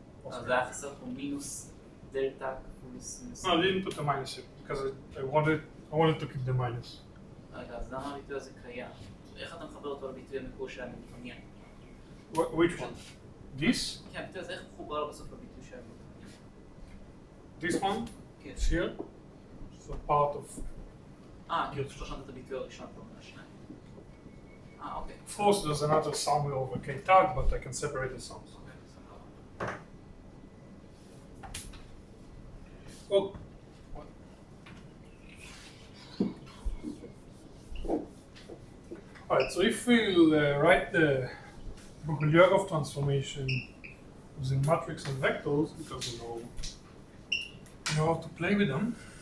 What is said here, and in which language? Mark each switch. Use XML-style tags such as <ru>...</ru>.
<he>אז זה היה חסר פה מינוס דלתה כפול מינוס.</he> <en>No, I didn't put the minus here because I wanted to keep the minus.</en> <he>רגע, אז למה הביטוי הזה קיים? איך אתה מחבר אותו לביטוי המקורי שאני מתעניין?</he> <en>Which one? This?</en> <he>כן, הביטוי הזה איך מחובר לו בסוף לביטוי שאני מתעניין?</he> <en>This one?</en> <he>כן.</he> <en>It's here. So part of.</en> <he>כאילו פשוט רשמת את הביטוי הראשון פה מהשניים. אוקיי.</he> <en>Of course, there's another sum over K tag, but I can separate the sums. Oh. Alright, so if we'll write the Bogoliubov transformation using matrix and vectors, because we know how to play with them.</en>